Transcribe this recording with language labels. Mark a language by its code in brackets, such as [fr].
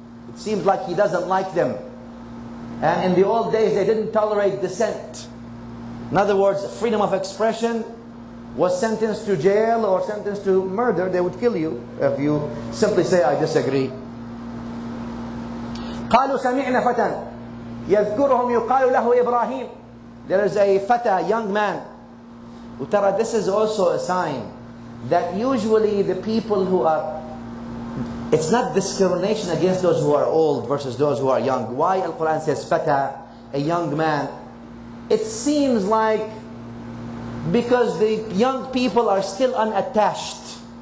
[en] It seems like he doesn't like them. And in the old days they didn't tolerate dissent. In other words, freedom of expression was sentenced to jail or sentenced to murder. They would kill you if you simply say, I disagree. [ar] قالوا سمعنا فتى يذكرهم يقال له إبراهيم. [en] There is a fata, young man. Utara, this is also a sign that usually the people who are, it's not discrimination against those who are old versus those who are young. Why Al-Quran says fata, a young man? It seems like because the young people are still unattached.